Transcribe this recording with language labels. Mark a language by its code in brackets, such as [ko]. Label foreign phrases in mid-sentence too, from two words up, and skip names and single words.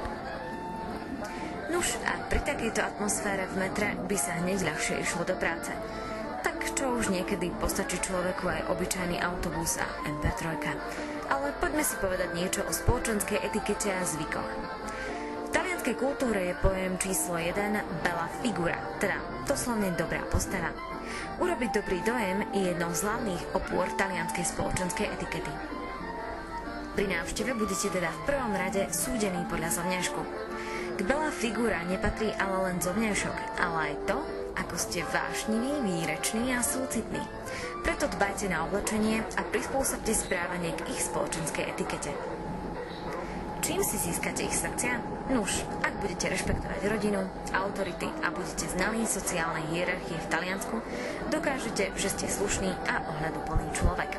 [sk] Nuž a pri takejto atmosfére v metre by sa hneď ľahšie išlo do práce. Tak čo už niekedy postačí človeku aj obyčajný autobus a MP3. Ale poďme si povedať niečo o spoločenskej etikete a zvykoch. V talianskej kultúre je pojem číslo 1 [it] bella figura, [sk] teda doslovne dobrá postava. Urobiť dobrý dojem je jednou z hlavných opôr talianskej spoločenskej etikety. Pri návšteve budete teda v prvom rade súdení podľa zovňajšku. K [it] bella figura [sk] nepatrí ale len zovňajšok, ale aj to, ako ste vášniví, výreční a súcitní. Preto dbajte na oblečenie a prispôsobte správanie k ich spoločenskej etikete. Čím si získate ich srdcia? Nuž, ak budete rešpektovať rodinu, autority a budete znalí sociálnej hierarchie v Taliansku, dokážete, že ste slušný a ohľaduplný človek.